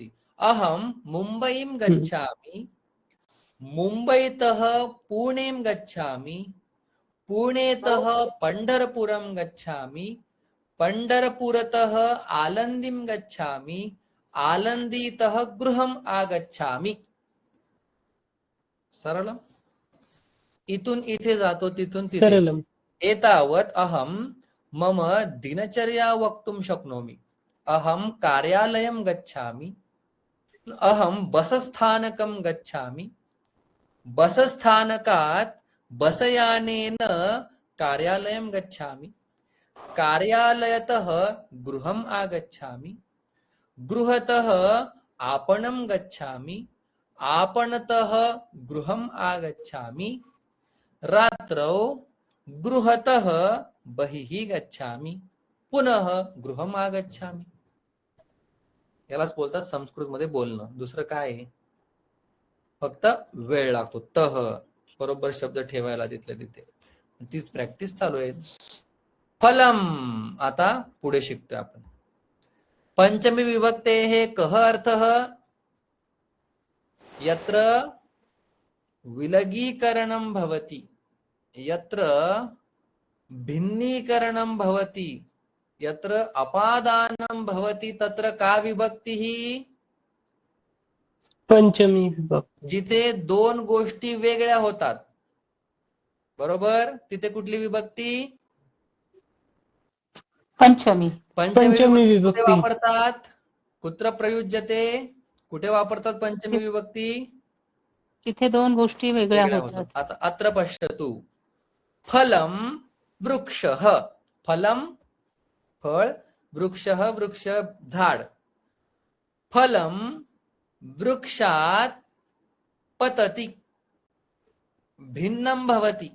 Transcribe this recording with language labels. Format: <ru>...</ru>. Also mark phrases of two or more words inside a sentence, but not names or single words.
<sa>अहं मुम्बईं गच्छामि, मुम्बईतः पुणें गच्छामि, पुणेतः पण्ढरपुरं गच्छामि, पण्ढरपुरतः आलन्दीं गच्छामि, आलन्दीतः गृहम् आगच्छामि. सरलम्.</sa> <mr>इथून इथे जातो, तिथून तिथे.</mr> <sa>सरलम्. एतावत् अहं मम दिनचर्या वक्तुं शक्नोमि. अहं कार्यालयं गच्छामि, अहं बसस्थानकं गच्छामि, बसस्थानकात् बसयानेन कार्यालयं गच्छामि, कार्यालयतः गृहम् आगच्छामि, गृहतः आपणं गच्छामि, आपणतः गृहम् आगच्छामि, रात्रौ गृहतः बहिः गच्छामि, पुनः गृहम् आगच्छामि.</sa> <mr>यालाच बोलतात संस्कृतमध्ये बोलणं. दुसरं काय आहे? फक्त वेळ लागतो. तह बरोबर शब्द ठेवायला तिथल्या तिथे. तीच प्रॅक्टिस चालू आहे. फलम. आता पुढे शिकतोय आपण.</mr> <sa>पंचमी विभक्तेः कः अर्थः? यत्र विलगीकरणं भवति, यत्र भिन्नीकरणं भवति, यत्र अपादानं भवति, तत्र का विभक्तिः?</sa> <mr>पंचमी विभक्ती. जिथे दोन गोष्टी वेगळ्या होतात, बरोबर, तिथे कुठली विभक्ती? पंचमी. पंचमी विभक्ती. कुठे वापरतात?</mr> <sa>कुत्र प्रयुज्यते?</sa> <mr>कुठे वापरतात पंचमी विभक्ती? तिथे दोन गोष्टी वेगळ्या होतात.</mr> <sa>आता अत्र पश्यतु. फलम वृक्षः.</sa> <mr>फलम फळ, वृक्षः वृक्ष झाड.</mr> <sa>फलम वृक्षात् पतति, भिन्नं भवति.</sa>